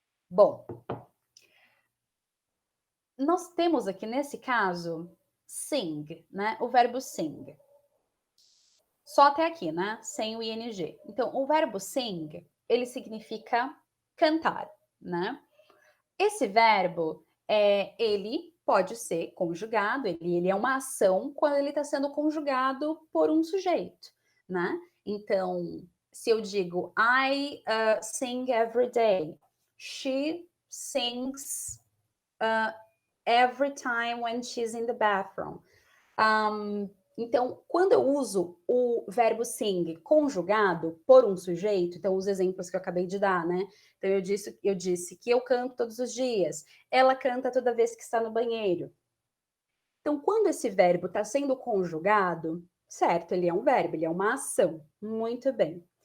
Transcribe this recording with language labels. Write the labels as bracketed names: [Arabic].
[Portuguese] Bom, nós temos aqui nesse caso sing, né? O verbo sing. Só até aqui, né? Sem o ing. Então, o verbo sing, ele significa cantar, né? Esse verbo, ele pode ser conjugado, ele é uma ação quando ele está sendo conjugado por um sujeito, né? Então, se eu digo [English] I sing every day, she sings every time when she's in the bathroom. [Portuguese] Então, quando eu uso o verbo sing conjugado por um sujeito, então os exemplos que eu acabei de dar, né? Então eu disse que eu canto todos os dias, ela canta toda vez que está no banheiro. Então, quando esse verbo está sendo conjugado, certo, ele é um verbo, ele é uma ação. Muito bem.